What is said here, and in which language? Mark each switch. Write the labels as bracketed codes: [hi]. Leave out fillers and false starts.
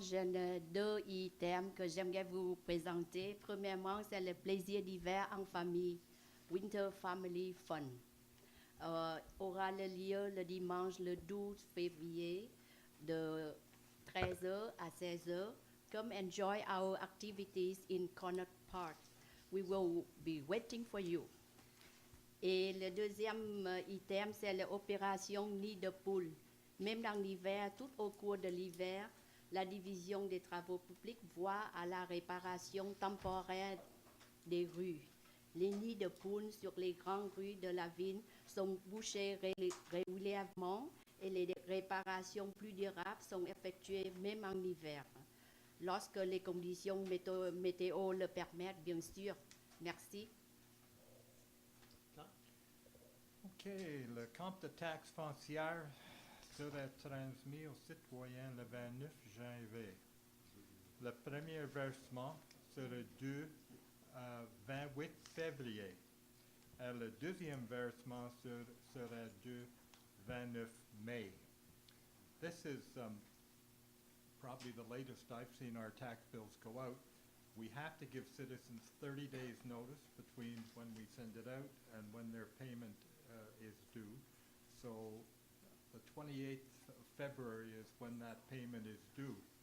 [fr] J'ai deux items que j'aimerais vous présenter. Premièrement, c'est le plaisir d'hiver en famille, [en] Winter Family Fun. [fr] Aura lieu le dimanche le 12 février de 13h à 16h. [en] Come enjoy our activities in Connaught Park. We will be waiting for you. [fr] Et le deuxième item, c'est l'opération Nid de poule. Même dans l'hiver, tout au cours de l'hiver, la division des travaux publics voit à la réparation temporaire des rues. Les nids de poules sur les grandes rues de la ville sont bouchés régulièrement et les réparations plus durables sont effectuées même en hiver, lorsque les conditions météo le permettent, bien sûr. Merci. OK, le compte de taxe foncière sera transmis aux citoyens le 29 janvier. Le premier versement sera dû 28 février. Et le deuxième versement sera dû 29 mai. [en] This is probably the latest I've seen our tax bills go out. We have to give citizens 30 days notice between when we send it out and when their payment is due. So the 28th of February is when that payment is due.